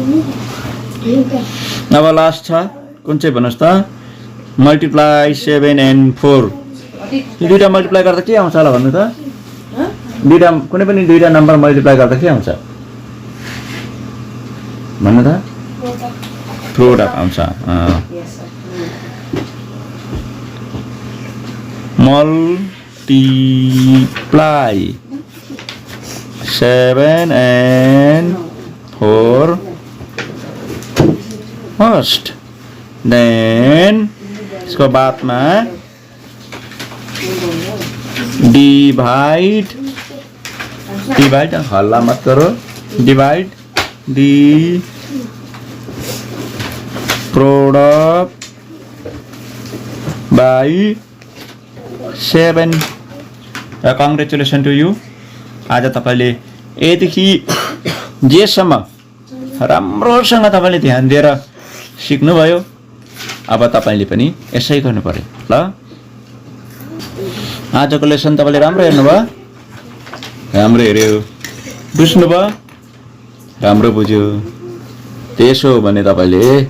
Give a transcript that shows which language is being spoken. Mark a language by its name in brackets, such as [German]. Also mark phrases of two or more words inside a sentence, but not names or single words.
[Nepali] अब लास्ट छ कुन चाहिँ भन्नुस् त मल्टिप्लाई 7 and 4 यो दुईटा मल्टिप्लाई गर्दा के आउँछ होला भन्नु त दुईटा कुनै पनि दुईटा नम्बर मल्टिप्लाई गर्दा के आउँछ भन्नु त प्रोडक्ट आउँछ मल्टिप्लाई [English] 7 and 4 first then [Hindi] इसको बाद में डिवाइड हल्ला मत करो [English] divide the product by 7 congratulation to you [Nepali] आज तपाईले यदेखि जेसम्म राम्रोसँग तपाईले ध्यान दिएर सिक्नुभयो अब तपाईले पनि यसै गर्नु पर्यो ल आजको लेसन तपाईले राम्रो हेर्नुभयो राम्रो हेर्यो बुझ्नुभयो राम्रो बुझ्यो त्यसो भने तपाईले